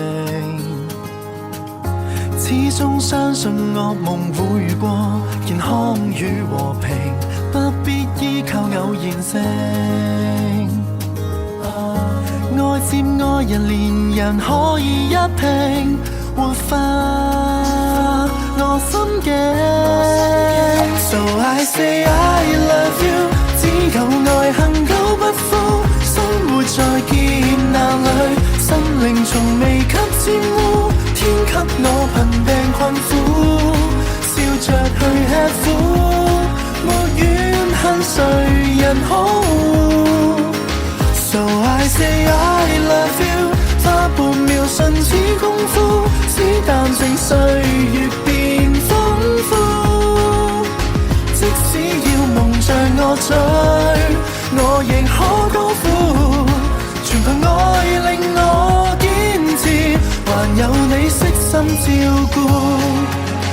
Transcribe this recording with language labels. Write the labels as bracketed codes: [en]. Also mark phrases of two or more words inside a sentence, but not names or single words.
[yue] 始終相信惡夢會過，健康與和平不必依靠偶然性。愛接愛人，連人可以一拼，活化我心境。 [en] So I say I love you， [yue] 只有愛恆久不枯，生活在劫難裏，心靈從未給沾污，天給我貧病困苦，笑着苦，沒怨恨誰人好。 [en] So I say I love you， [yue] 花半秒瞬似功夫，只淡靜歲月變豐富。即使要蒙着我嘴，我亦可高呼，全憑愛令我堅持，還有你悉心照顧。